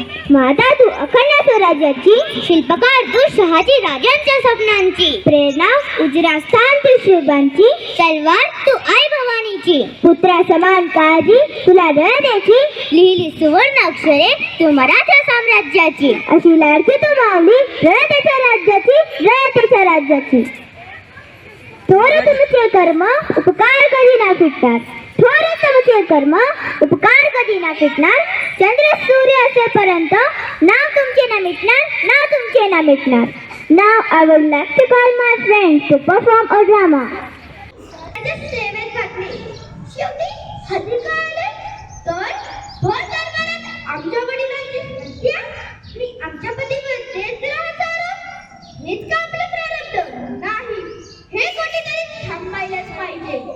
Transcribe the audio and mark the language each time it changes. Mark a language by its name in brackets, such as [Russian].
[Marathi] माता तू अखंड स्वराज्याची, शिल्पकार तू शहाजी राजांच्या स्वप्नांची, प्रेरणा उजरा स्थान तू शिवबांची, तलवार तू आई भवानीची, पुत्रा समान काळजी तुला द्यायची, लिहिली सुवर्ण अक्षरे तू मराठा साम्राज्याची, अशी लाडकी तू माऊली रयतेच्या राज्याची, रयतेच्या राज्याची. थोर तुमचे कर्म उपकार कधी ना फिटणार, थोर तुमचे कर्म उपकार कधी ना फिटणार, चंद्र सूर्य असेपर्यंत नाव तुमचे ना मिटणार, नाव तुमचे ना मिटणार. [English] Now I would like to call my friends to perform a drama. [Marathi] सेवेत घातली. शेवटी हल्ली काय आले तर भर दरबारात आमच्या वडिलांची हत्या आणि आमच्या पतीवर देत राहत आरोप. हेच का आपलं प्रारब्ध नाही, हे कोणीतरी थांबायलाच पाहिजे.